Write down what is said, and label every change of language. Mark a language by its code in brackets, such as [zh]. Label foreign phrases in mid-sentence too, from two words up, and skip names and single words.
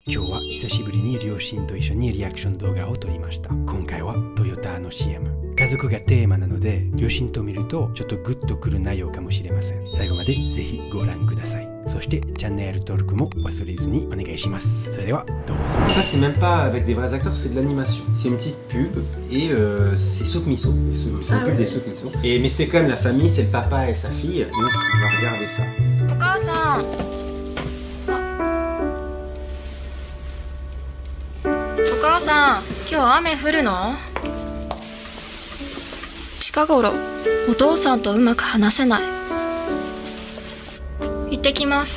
[ja] 今日は久しぶりに両親と一緒にリアクション動画を撮りました。今回はトヨタの CM。家族がテーマなので、両親と見るとちょっとグッとくる内容かもしれません。最後までぜひご覧ください。そしてチャンネル登録も忘れずにお願いします。それではどうぞ。 [fr] Ça c'est même pas avec des vrais acteurs, c'est de l'animation. C'est une petite pub et c'est Soup Miso. C'est une pub des Soup Miso. Et mais c'est quand même la famille, c'est le papa et sa fille. Donc on va regarder ça. [ja] お母さん。お母さん、今日雨降るの？近頃お父さんとうまく話せない。行ってきます。